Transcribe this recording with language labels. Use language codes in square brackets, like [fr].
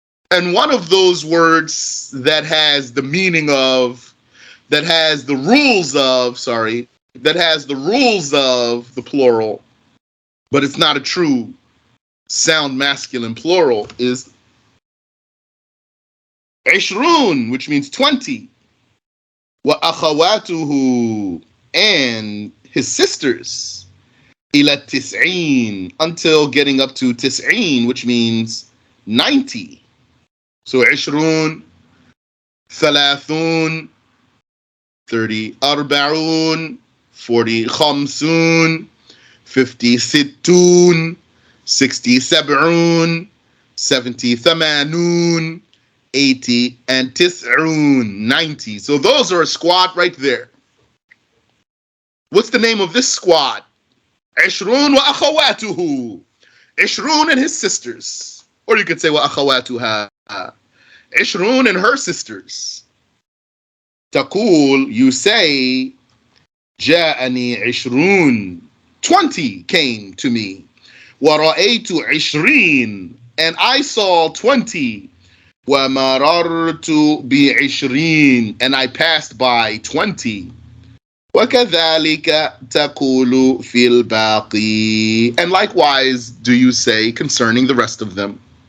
[en] And one of those words that has the meaning of, that has the rules of, that has the rules of the plural, but it's not a true sound masculine plural, is عشرون, which means 20. وَأَخَوَاتُهُ, and his sisters, [ar] إِلَى التِّسْعِينَ, [en] until getting up to tis'een, which means 90. So عشرون, ثلاثون, 30, أربعون, 40, خمسون, 50, ستون, 60, سبعون, 70, ثمانون, 80, and tis'un, 90. So those are a squad right there. What's the name of this squad? [ar] عشرون وأخواتُهُ. [en] عشرون and his sisters. Or you could say وأخواتها. عشرون and her sisters. [ar] تقول, [en] you say, [ar] جاءني عشرون. [en] 20 came to me. [ar] ورأيت عشرين, [en] and I saw 20. [ar] ومررت بعشرين, [en] and I passed by 20. [ar] وكذلك تقول في الباقي, [en] and likewise do you say concerning the rest of them.